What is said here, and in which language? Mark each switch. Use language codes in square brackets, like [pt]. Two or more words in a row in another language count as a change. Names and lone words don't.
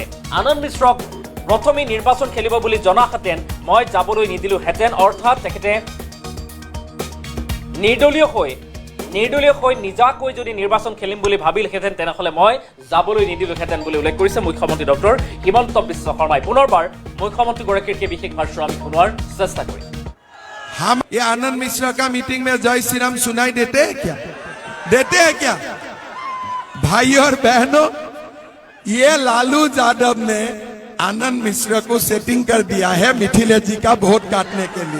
[as] আনন্দ মিশ্ৰক প্ৰথমেই নিৰ্বাচন খেলিব বুলি জনাহেঁতেন মই যাবলৈ নিদিলোহেঁতেন। অৰ্থাৎ তেখেতে নিৰ্দলীয় হৈ নিজাকৈ যদি নিৰ্বাচন খেলিম বুলি ভাবিলহেঁতেন, তেনেহ'লে মই যাবলৈ নিদিলোহেঁতেন বুলি উল্লেখ কৰিছে মুখ্যমন্ত্ৰী ডক্টৰ হিমন্ত বিশ্ব শৰ্মাই। পুনৰবাৰ মুখ্যমন্ত্ৰীগৰাকীৰ সেই বিশেষ ভাষ্য আমি শুনোৱাৰ চেষ্টা কৰিম। [hi] हम ये आनंद मिश्रा का मीटिंग में जय श्री राम सुनाई देते हैं क्या? देते हैं क्या? भाई और बहनों, ये लालू यादव ने आनंद मिश्रा को सेटिंग कर दिया है मिथिलेश जी का वोट काटने के लिए।